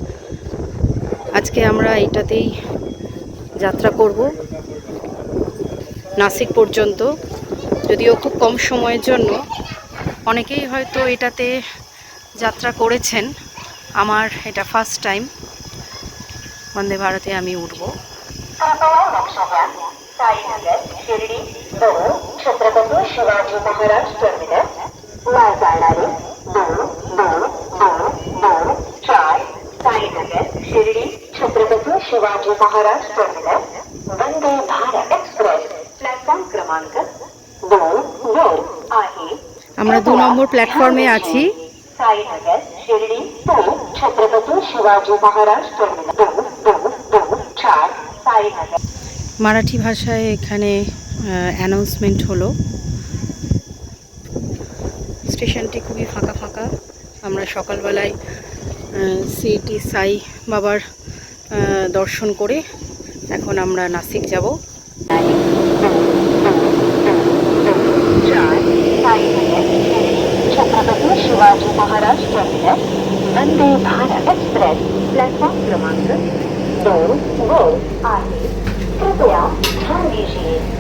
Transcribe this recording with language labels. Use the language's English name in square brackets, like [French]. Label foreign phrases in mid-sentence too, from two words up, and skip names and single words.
[Bangla] আজকে আমরা এটাতেই যাত্রা করব নাসিক পর্যন্ত, যদিও খুব কম সময়ের জন্য। অনেকেই হয়তো এটাতে যাত্রা করেছেন, আমার এটা [English] first time [Bangla] বন্দে ভারতে আমি উঠব। [Marathi] शिर्डी दौंड छत्रपति शिवाजी महाराज टर्मिनस जाणारे 2-2-2-2-4 साईनगर शिर्डी छत्रपति शिवाजी महाराज टर्मिनस वंदे भारत एक्सप्रेस प्लॅटफॉर्म क्रमांक 2 वर आहे। [Bangla] আমরা 2 নম্বর প্ল্যাটফর্মে আছি। [Marathi] साईनगर शिर्डी छत्रपति शिवाजी महाराज टर्मिनस 2-2-2-4 साईनगर। [Bangla] মারাঠি ভাষায় এখানে অ্যানাউন্সমেন্ট হলো। স্টেশনটি খুবই ফাঁকা ফাঁকা। আমরা সকালবেলায় সিটি সাই বাবার দর্শন করে এখন আমরা নাসিক যাব। [Marathi] छत्रपति शिवाजी महाराज टर्मिनस वंदे भारत एक्सप्रेस प्लेटफॉर्म क्रमांक 2 वर आहे। [Hindi] कृपया ध्यान दीजिए।